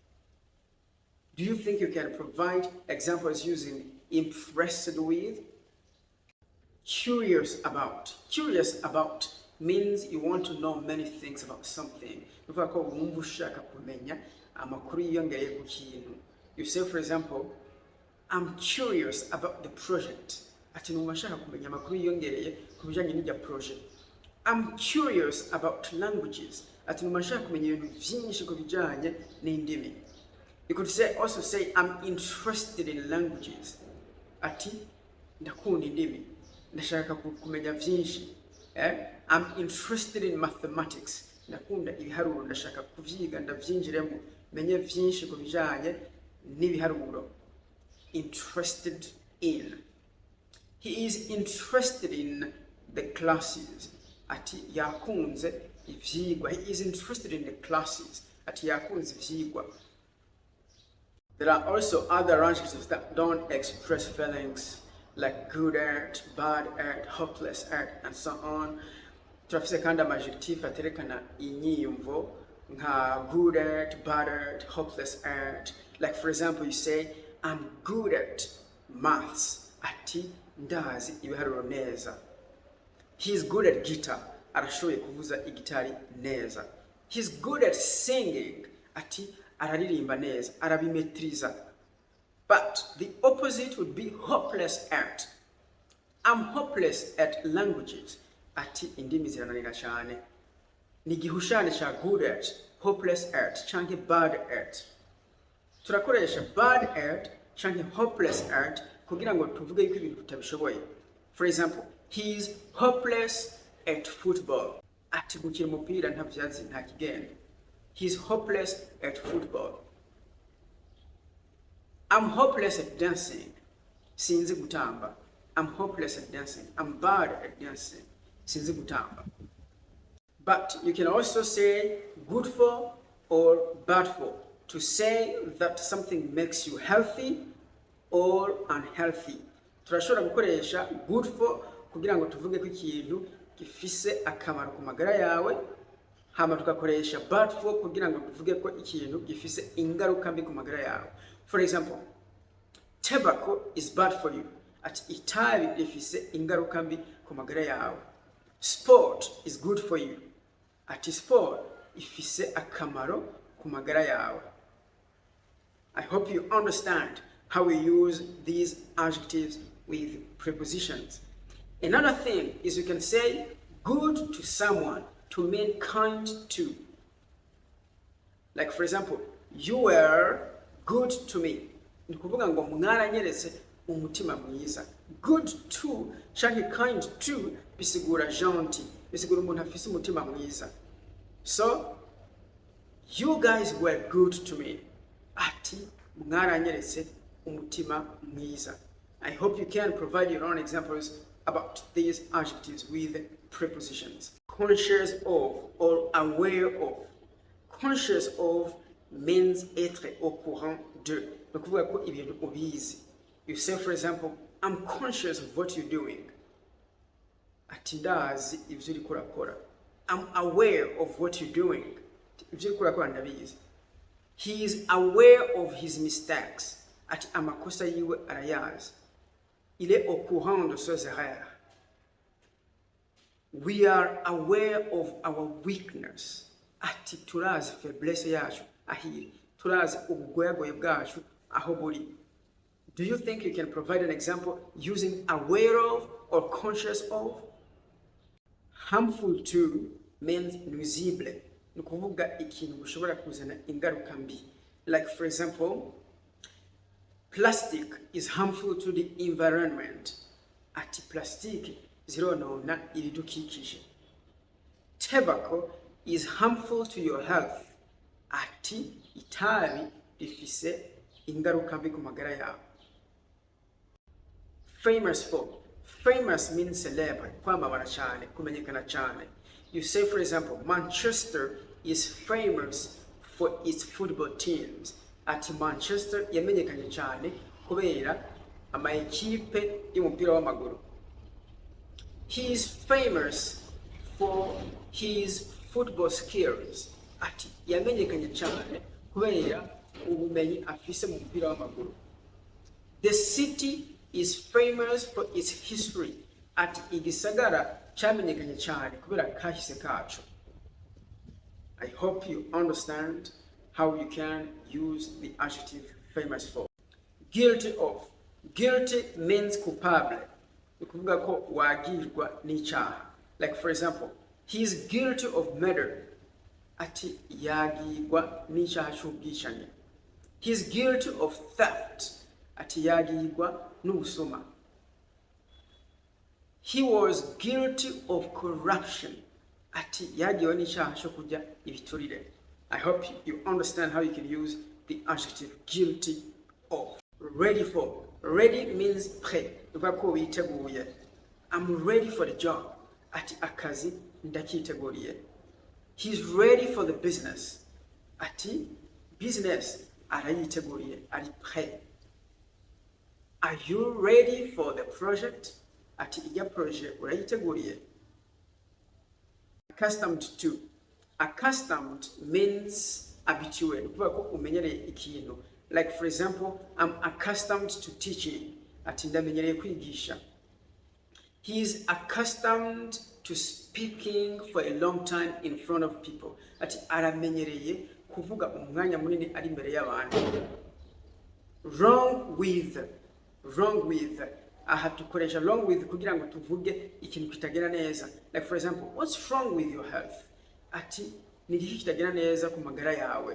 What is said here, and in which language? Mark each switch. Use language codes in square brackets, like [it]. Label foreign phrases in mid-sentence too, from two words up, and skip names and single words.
[en] Do you think you can provide examples using impressed with? Curious about. Curious about means you want to know many things about something. [rn] Bivuga ko wumva ushaka kumenya amakuru yiyongereye ku kintu. [en] You say, for example, I'm curious about the project. [rn] Ati numva nshaka kumenya amakuru yiyongereye ku bijyanye n'ijya project. [en] I'm curious about languages. [rn] Ati numva nshaka kumenya ibintu byinshi ku bijyanye n'indimi. [en] You could also say, I'm interested in languages. [rn] Ati ndakunda indimi. Ndashaka kumenya byinshi. [en] I'm interested in mathematics. [rn] Ndakunda ibiharuro, ndashaka kuvyiga ndavyinjiremo, menye byinshi ku bijyanye n'ibiharuro. [en] Interested in. He is interested in the classes. [rn] Ati yakunze ivyigwa. [en] He is interested in the classes. [rn] Ati yakunze ivyigwa. [en] There are also other adjectives that don't express feelings, like good at, bad at, hopeless at, and so on. [rn] Turafise kandi adjective aterekana inyiyumvo nka [en] good at, bad at, hopeless at. Like for example, you say, I'm good at maths. [rn] Ati ndazi ibiharuro neza. [en] He's good at guitar. [rn] Arashoboye kuvuza igitari neza. [en] He's good at singing. [rn] Ati araririmba neza, arabimetriza. [en] But the opposite would be hopeless at. I'm hopeless at languages. [rn] Ati indimi zirananira cyane. Ni gihushane cha [en] good at, hopeless at, [rn] cyangwa [en] bad at. [rn] Turakoresha [en] bad at [rn] cyangwa [en] hopeless at [rn] kugira ngo tuvuge yuko ibintu tutabishoboye. [en] For example, he is hopeless at football. [rn] Ati gukina umupira ntavyazi nta kigenda. [en] He's hopeless at football. I'm hopeless at dancing. [rn] Sinzi gutamba. [en] I'm hopeless at dancing. I'm bad at dancing. [rn] Sinzi gutamba. [en] But you can also say good for or bad for to say that something makes you healthy or unhealthy. [rn] Turashobora gukoresha [en] good for [rn] kugira ngo tuvuge ko ikintu gifise akamaro ku magara yawe. Hama tukakoresha [en] bad for [rn] kugira ngo tuvuge ko ikintu gifise ingaruka mbi ku magara yawe. [en] For example, tobacco is bad for you. [rn] Ati itabi rifise ingaruka mbi ku magara yawe. [en] Sport is good for you. [rn] Ati sport ifise akamaro ku magara yawe. [en] I hope you understand how we use these adjectives with prepositions. Another thing is you can say good to someone to mean kind to. Like for example, you were good to me. [rn] ni kuvuga ngo mwaranyeretse umutima mwiza. [en] Good to [rn] canke [en] kind to [rn] bisigura gentil, bisigura umuntu afise umutima mwiza. [en] So you guys were good to me. [rn] Ati mwaranyeretse umutima mwiza. [en] I hope you can provide your own examples about these adjectives with prepositions. Conscious of or aware of. Conscious of means [fr] être au courant de. [en] You say, for example, I'm conscious of what you're doing. [rn] Ati ndazi ivyo uriko urakora. [en] I'm aware of what you're doing. [rn] Ivyo uriko urakora ndabizi. [en] He is aware of his mistakes. [rn] Ati amakosa yiwe arayazi. [fr] Il est au courant de ses erreurs. [en] We are aware of our weakness. [rn] Ati turazi faiblesse yacu ahiri. Turazi ubugoyagoye bwacu aho buri. [en] Do you think you can provide an example using aware of or conscious of? Harmful to means nuisible. [rn] Ni kuvuga ikintu gushobora kuzana ingaruka mbi. [en] Like for example, plastic is harmful to the environment. [rn] Ati plastic zironona ibidukikije. [en] Tobacco is harmful to your health. [rn] Ati itabi rifise ingaruka mbi ku magara yawe. [en] Famous for. Famous means celebre, [rn] kwamamara cyane, kumenyekana cyane. [en] You say, for example, Manchester is famous for its football teams. [rn] Ati Manchester yamenyekanye cyane kubera ama ekipe y'umupira w'amaguru. [en] He is famous for his football skills. [rn] Ati yamenyekanye cyane kubera ubumenyi afise mu mupira w'amaguru. [en] The city is famous for its history. [rn] Ati igisagara cyamenyekanye cyane kubera kahise kacu. [en] I hope you understand how you can use the adjective famous for. Guilty of. Guilty means culpable. [rn] Ni kuvuga ko wagirwa n'icyaha. [en] Like for example, he is guilty of murder. [rn] Ati yagirwa n'icyaha cy'ubwicanyi. [en] He is guilty of theft. [rn] Ati yagirwa n'ubusuma. [en] He was guilty of corruption. [rn] Ati yagiwe n'icyaha cyo kurya ibiturire. [en] I hope you understand how you can use the adjective guilty of. Ready for. Ready means prêt. [rn] Bivuga ko witeguye. [en] I'm ready for the job. [rn] Ati akazi ndakiteguriye. [en] He's ready for the business. [rn] Ati business arayiteguriye, ari prêt. [en] Are you ready for the project? [rn] Ati ijya project urayiteguriye. [en] Accustomed to. Accustomed means habitué. [rn] Kuvuga ko umenyereye ikintu. [en] Like for example, I'm accustomed to teaching. [rn] Ati ndamenyereye kwigisha. [en] He is accustomed to speaking for a long time in front of people. [rn] Ati aramenyereye kuvuga umwanya munini ari imbere y'abantu. [en] Wrong with. Wrong with. I have to correct along with [rn] kugira ngo tuvuge ikintu kitagera neza. [en] Like for example, what's wrong with your health? [rn] Ati ni iki kitagera neza ku magara yawe.